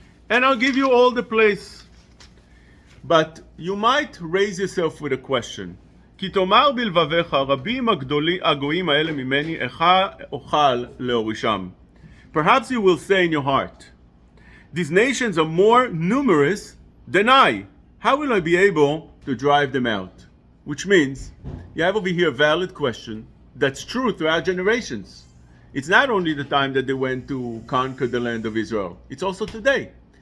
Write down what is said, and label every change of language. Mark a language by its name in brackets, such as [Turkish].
[English] And I'll give you all the place. But you might raise yourself with a question. [Hebrew] כי תאמר בלבביך רבים הגויים האלה ממני איך אוכל להורישם. [English] Perhaps you will say in your heart, these nations are more numerous than I. How will I be able to drive them out? Which means, you have over here a valid question that's true throughout generations. It's not only the time that they went to conquer the land of Israel, it's also today.